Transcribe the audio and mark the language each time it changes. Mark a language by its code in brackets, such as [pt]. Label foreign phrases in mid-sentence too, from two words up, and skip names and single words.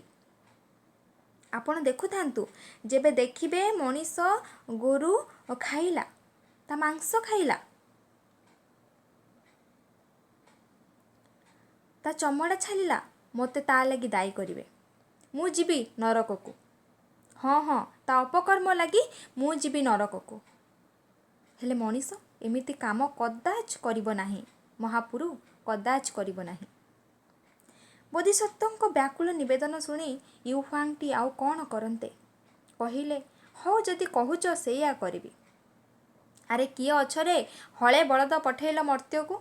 [or] ଆପଣ ଦେଖୁ ଥାନ୍ତୁ, ଯେବେ ଦେଖିବେ ମଣିଷ ଗୋରୁ ଖାଇଲା, ତା ମାଂସ ଖାଇଲା, ତା ଚମଡ଼ା ଛାଲିଲା, ମତେ ତା ଲାଗି ଦାୟୀ କରିବେ। ମୁ ଯିବି ନରକ କୁ। ହଁ ହଁ, ତା ଅପକର୍ମ ଲାଗି ମୁ ଯିବି ନରକ କୁ। ହେଲେ ମଣିଷ ଏମିତି କାମ କଦାଚ କରିବ ନାହିଁ। ମହାପୁରୁ କଦାଚ କରିବ ନାହିଁ। ବୋଧିସତ୍ତ୍ୱଙ୍କ ବ୍ୟାକୁଳ ନିବେଦନ ଶୁଣି ୟୁ ହୁଆଙ୍ଗଟି ଆଉ କଣ କରନ୍ତେ? କହିଲେ, ହଉ ଯଦି କହୁଛ ସେୟା କରିବି। ଅରେ କିଏ ଅଛ ରେ, ହେଲେ ବଳଦ ପଠେଇଲ ମର୍ତ୍ତ୍ୟ କୁ।